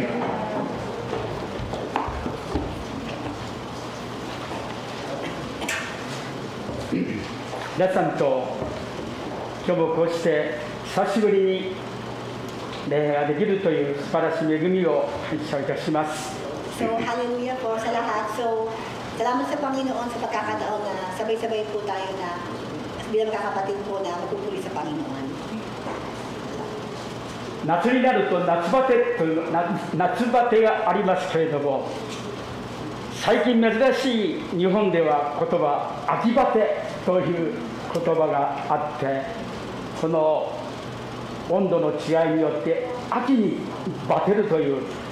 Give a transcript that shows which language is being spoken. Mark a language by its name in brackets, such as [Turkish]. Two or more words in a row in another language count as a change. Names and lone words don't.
[Japanese] 皆さんと今日もこうして久しぶりに礼拝ができるという素晴らしい恵みを感謝いたします。 [Filipino] So, hallelujah po sa lahat. So, salamat sa Panginoon sa pagkakataon na sabay-sabay po tayo na bilang kakapatid po na magpupuli sa Panginoon. [Japanese] 夏になると夏バテがありますけれども、最近珍しい日本では言葉秋バテという言葉があって、この温度の違いによって秋にバテるという